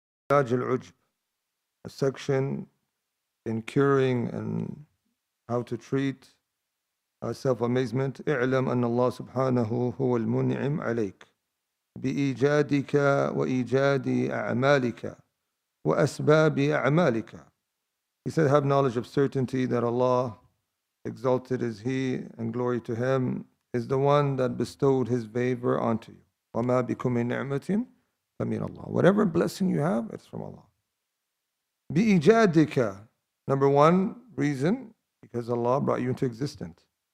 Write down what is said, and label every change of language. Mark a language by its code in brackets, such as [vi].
[ar] علاج العجب, [en] a section in curing and how to treat self-amazement. [ar] اعلم أن الله سبحانه هو المنعم عليك بإيجادك وإيجاد أعمالك وأسباب أعمالك. [en] He said, have knowledge of certainty that Allah, exalted is He and glory to Him, is the one that bestowed His favor onto you. [ar] وَمَا بِكُم مِّن نِعْمَةٍ فَمِنَ اللَّهِ. [en] Whatever blessing you have, it's from Allah. بِإِيجَادِكَ, number one reason, because Allah brought you into existence.